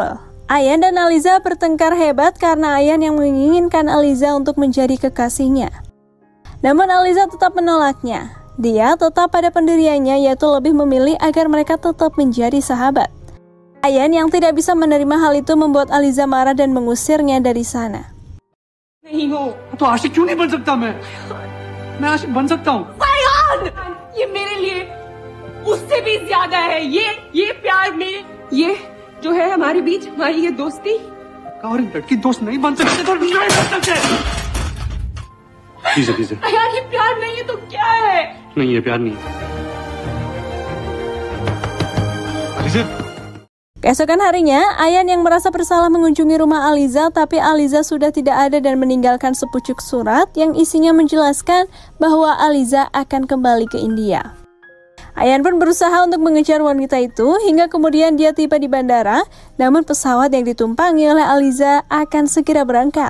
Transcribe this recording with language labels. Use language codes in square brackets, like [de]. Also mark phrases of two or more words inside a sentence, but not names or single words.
[id] Ayan dan Aliza bertengkar hebat karena Ayan yang menginginkan Aliza untuk menjadi kekasihnya. Namun Aliza tetap menolaknya. Dia tetap pada pendiriannya yaitu lebih memilih agar mereka tetap menjadi sahabat. Ayan yang tidak bisa menerima hal itu membuat Aliza marah dan mengusirnya dari sana. [hi] नहीं हो तो आशिक क्यों नहीं बन सकता मैं आशिक बन सकता हूँ। अयान, ये मेरे लिए उससे भी ज्यादा है। ये प्यार में ये जो है हमारे बीच, हमारी ये दोस्ती। और लड़की दोस्त नहीं बन सकते तो नहीं बन सकते। प्लीज अयान, ये प्यार नहीं है तो क्या है? नहीं, ये प्यार नहीं है। [id] Keesokan harinya, Ayan yang merasa bersalah mengunjungi rumah Aliza, tapi Aliza sudah tidak ada dan meninggalkan sepucuk surat yang isinya menjelaskan bahwa Aliza akan kembali ke India. Ayan pun berusaha untuk mengejar wanita itu hingga kemudian dia tiba di bandara, namun pesawat yang ditumpangi oleh Aliza akan segera berangkat.